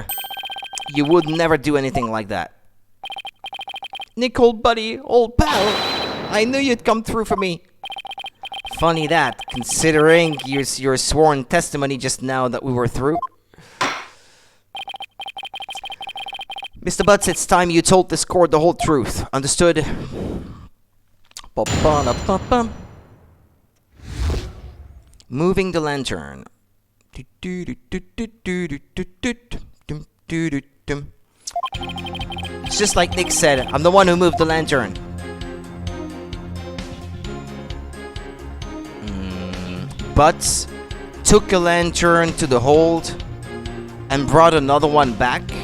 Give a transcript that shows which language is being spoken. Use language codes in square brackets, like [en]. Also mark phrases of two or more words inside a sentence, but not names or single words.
[en] You would never do anything like that. Nick, old buddy, old pal, I knew you'd come through for me. Funny that, considering your sworn testimony just now that we were through. Mr. Butts, it's time you told this court the whole truth. Understood? Ba-ba-da-ba-bum. Moving the lantern. It's just like Nick said, I'm the one who moved the lantern. But took a lantern to the hold and brought another one back.